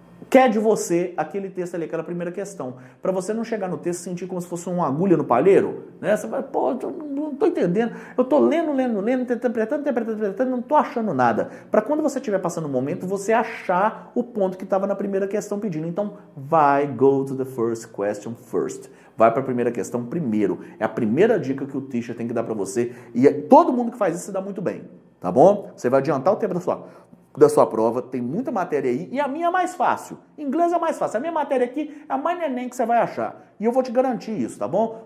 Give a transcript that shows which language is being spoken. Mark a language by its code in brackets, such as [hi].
[pt] quer de você aquele texto ali, aquela primeira questão. Para você não chegar no texto e sentir como se fosse uma agulha no palheiro, né? Você vai, pô, não estou entendendo. Eu estou lendo, interpretando, não estou achando nada. Para quando você estiver passando um momento, você achar o ponto que estava na primeira questão pedindo. [en] Então, go to the first question first. [pt] Vai para a primeira questão primeiro. É a primeira dica que o teacher tem que dar para você. E todo mundo que faz isso se dá muito bem, tá bom? Você vai adiantar o tempo da sua prova, tem muita matéria aí, e a minha é mais fácil. Inglês é mais fácil. A minha matéria aqui é a mais neném que você vai achar. E eu vou te garantir isso, tá bom?